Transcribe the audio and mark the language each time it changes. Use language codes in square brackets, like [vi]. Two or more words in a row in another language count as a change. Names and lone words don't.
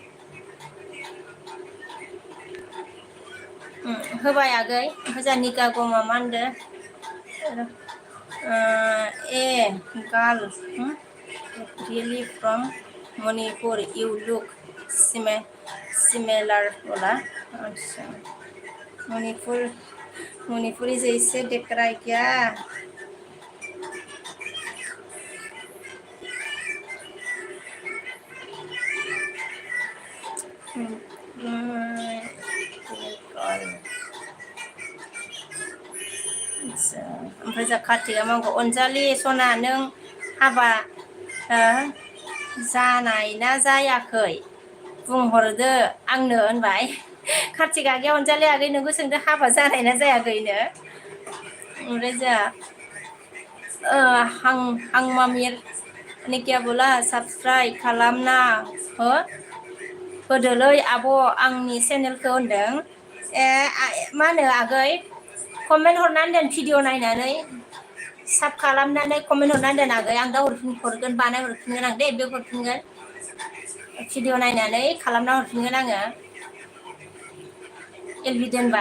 [brx] होबाय आगै। ओमफ्राय जोंहा निकागमा मा होनदों? [en] a girl really from Manipur you look similar बोला? [hi] अच्छा, मणिपुरी जैसे दिख रहा है क्या? [brx] ओमफ्राय जों कार्तिकआ मा बुंगौ? अनजालि सना नों हाबा जानाय ना जायाखै बुंहरदो आंनो होनबाय। कार्तिक आगैया अनजालि आगै नोंखौ सोंदों हाबा जानाय ना जायाखैनो। ओमफ्राय जोंहा हांमामिर ने क्या बोला? साबस्क्राइब खालामना होदोलै आब' आंनि चेनेलखौ होनदों। मा होनो आगै कमेन्ट हरनानै दोन भिडिअ नायनानै साब खालामनानै कमेन्ट हरनानै दोन आगै। आं दा हरगोन, बानाय हरफिनगोन आं दे, बे हरफिनगोन भिडिअ नायनानै खालामना हरफिनगोन आङो एलबि दोनबा।